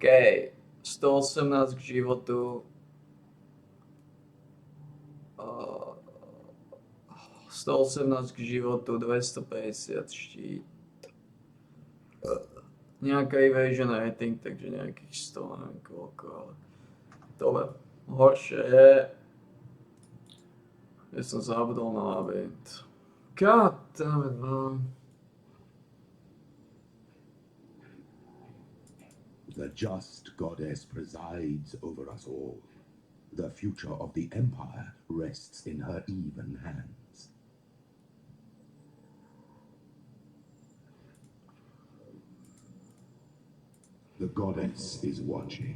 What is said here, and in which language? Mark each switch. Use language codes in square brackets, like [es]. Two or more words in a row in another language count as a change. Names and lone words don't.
[sk] 118 k životu. 118 k životu, 250 štít. Nejaká [en] evasion rating, [sk] takže nejakých 100, neviem koľko, ale... Dobre. Horšie je... Ja som zabudol na labyrint. [en] God damn it, man. The just goddess presides over us all. The future of the Empire rests in her even hands. The goddess is watching.